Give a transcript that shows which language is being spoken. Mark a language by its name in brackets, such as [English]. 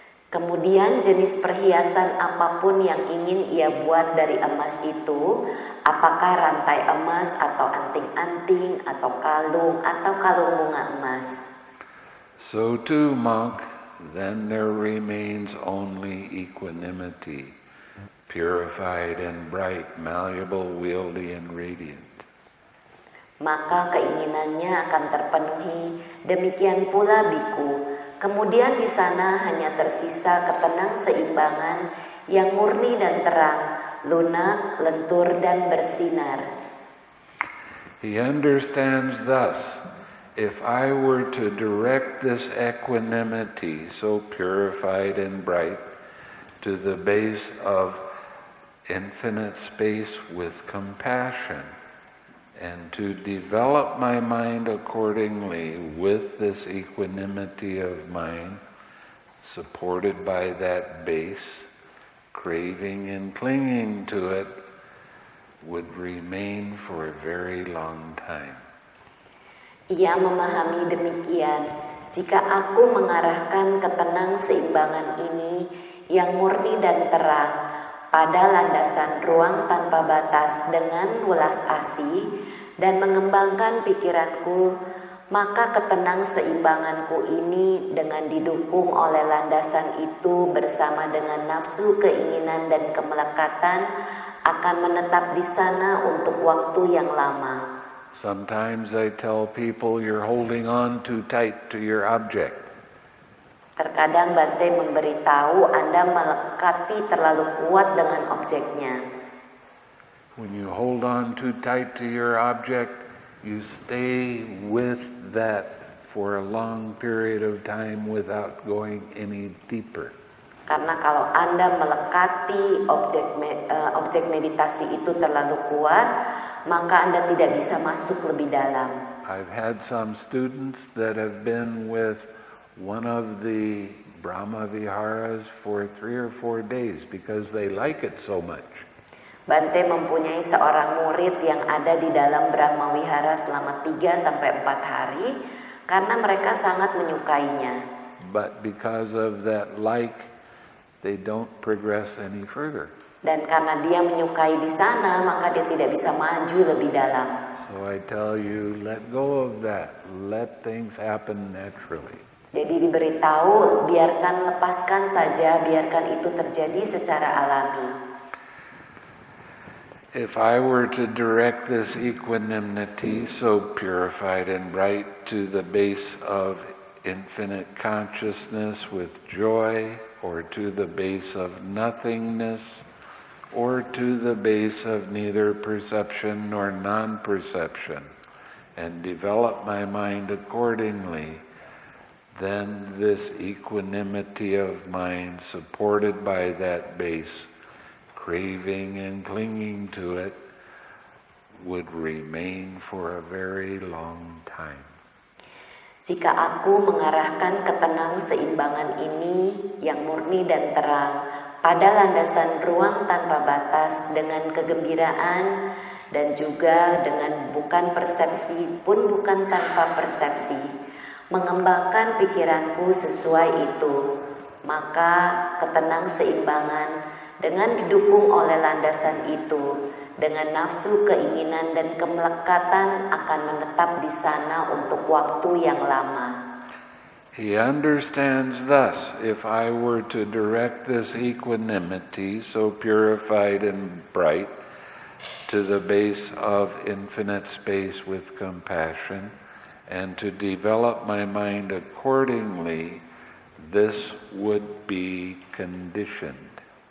[Indonesian] Kemudian jenis perhiasan apapun yang ingin ia buat dari emas itu, apakah rantai emas atau anting-anting atau kalung bunga emas. [English] So too, monk, then there remains only equanimity, purified and bright, malleable, wieldy, and radiant. [Indonesian] Maka keinginannya akan terpenuhi, demikian pula biku. Kemudian di sana hanya tersisa ketenang-seimbangan yang murni dan terang, lunak, lentur, dan bersinar. [English] He understands thus, if I were to direct this equanimity so purified and bright to the base of infinite space with compassion, and to develop my mind accordingly with this equanimity of mind, supported by that base, craving and clinging to it, would remain for a very long time. [Indonesian] Ia memahami demikian, jika aku mengarahkan ketenang-seimbangan ini yang murni dan terang pada landasan ruang tanpa batas dengan welas asih dan mengembangkan pikiranku, maka ketenang-seimbanganku ini dengan didukung oleh landasan itu bersama dengan nafsu, keinginan, dan kemelekatan akan menetap di sana untuk waktu yang lama. [English] Sometimes I tell people you're holding on too tight to your object. [Indonesian] Terkadang Bante memberitahu Anda melekati terlalu kuat dengan objeknya. [English] When you hold on too tight to your object, you stay with that for a long period of time without going any deeper. [Indonesian] Karena kalau Anda melekati objek meditasi itu terlalu kuat, maka Anda tidak bisa masuk lebih dalam. [English] I've had some students that have been with one of the Brahma Viharas for 3 or 4 days because they like it so much. [Indonesian] Bante mempunyai seorang murid yang ada di dalam Brahma Vihara selama 3-4 hari karena mereka sangat menyukainya. [English] But because of that like, they don't progress any further. [Indonesian] Dan karena dia menyukai di sana, maka dia tidak bisa maju lebih dalam. [English] So I tell you, let go of that. Let things happen naturally. [Indonesian] Jadi diberitahu, lepaskan saja, biarkan itu terjadi secara alami. [English] If I were to direct this equanimity so purified and bright to the base of infinite consciousness with joy, or to the base of nothingness, or to the base of neither perception nor non-perception, and develop my mind accordingly, then this equanimity of mind supported by that base, craving and clinging to it, would remain for a very long time. [Indonesian] Jika aku mengarahkan ketenang-seimbangan ini yang murni dan terang pada landasan ruang tanpa batas dengan kegembiraan dan juga dengan bukan persepsi pun bukan tanpa persepsi, mengembangkan pikiranku sesuai itu, maka ketenang-seimbangan dengan didukung oleh landasan itu, dengan nafsu, keinginan, dan kemelekatan akan menetap di sana untuk waktu yang lama. [English] He understands thus, if I were to direct this equanimity so purified and bright to the base of infinite space with compassion, and to develop my mind accordingly, this would be conditioned.